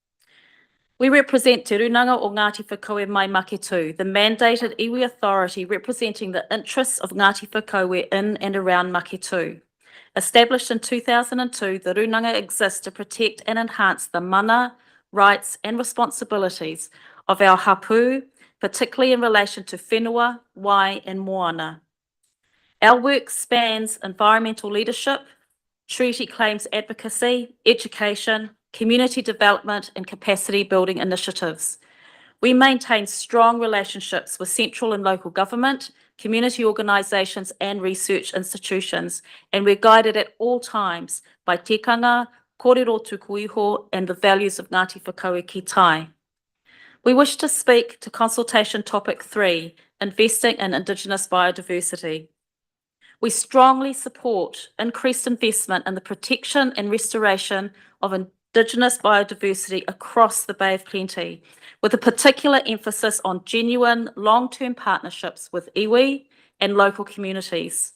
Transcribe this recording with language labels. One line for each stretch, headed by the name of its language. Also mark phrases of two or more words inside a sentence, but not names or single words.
English: We represent Te Runanga o Ngāti Whakaue Mai Maketu, the mandated iwi authority representing the interests of Ngāti Whakaue in and around Maketu. Established in 2002, the Runanga exists to protect and enhance the mana, rights and responsibilities of our hapu, particularly in relation to whenua, wai and moana. Our work spans environmental leadership, treaty claims advocacy, education, community development and capacity building initiatives. We maintain strong relationships with central and local government, community organisations and research institutions, and we're guided at all times by tikanga,
Māori: kōrero tuku iho
English: and the values of Ngāti Whakaue ki tai. We wish to speak to consultation topic 3, investing in Indigenous biodiversity. We strongly support increased investment in the protection and restoration of Indigenous biodiversity across the Bay of Plenty, with a particular emphasis on genuine long-term partnerships with iwi and local communities.